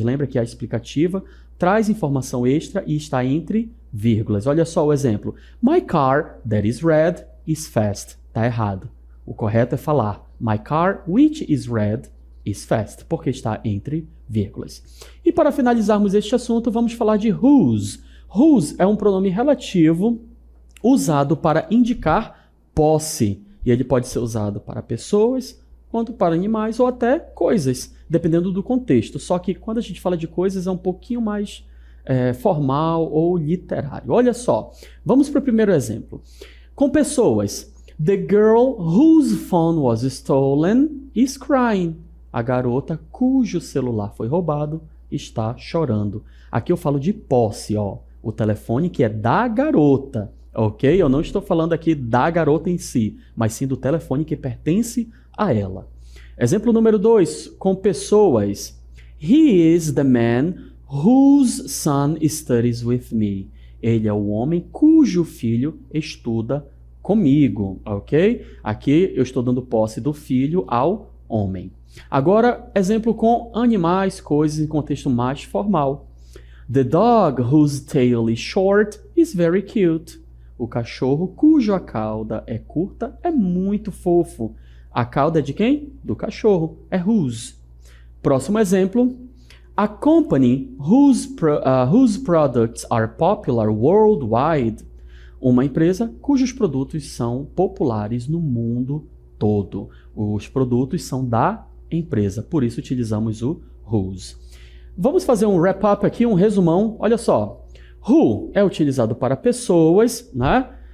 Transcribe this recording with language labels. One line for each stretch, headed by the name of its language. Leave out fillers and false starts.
Portuguese: Lembra que a explicativa traz informação extra e está entre vírgulas. Olha só o exemplo.
English: My car that is red is fast.
Portuguese: Está errado. O correto é falar
English: my car which is red is fast,
Portuguese: porque está entre vírgulas. E para finalizarmos este assunto, vamos falar de whose. Whose é um pronome relativo usado para indicar posse. E ele pode ser usado para pessoas, quanto para animais ou até coisas, dependendo do contexto. Só que quando a gente fala de coisas é um pouquinho mais formal ou literário. Olha só, vamos para o primeiro exemplo. Com pessoas,
English: the girl whose phone was stolen is crying.
Portuguese: A garota cujo celular foi roubado está chorando. Aqui eu falo de posse, ó. O telefone que é da garota, ok? Eu não estou falando aqui da garota em si, mas sim do telefone que pertence a ela. Exemplo número 2, com pessoas.
English: He is the man whose son studies with me.
Portuguese: Ele é o homem cujo filho estuda comigo, ok? Aqui eu estou dando posse do filho ao homem. Agora, exemplo com animais, coisas em contexto mais formal.
English: The dog whose tail is short is very cute.
Portuguese: O cachorro cuja cauda é curta é muito fofo. A cauda é de quem? Do cachorro. É whose. Próximo exemplo.
English: A company whose products are popular worldwide.
Portuguese: Uma empresa cujos produtos são populares no mundo todo. Os produtos são da empresa, por isso utilizamos o whose. Vamos fazer um wrap-up aqui, um resumão. Olha só. Who é utilizado para pessoas, né?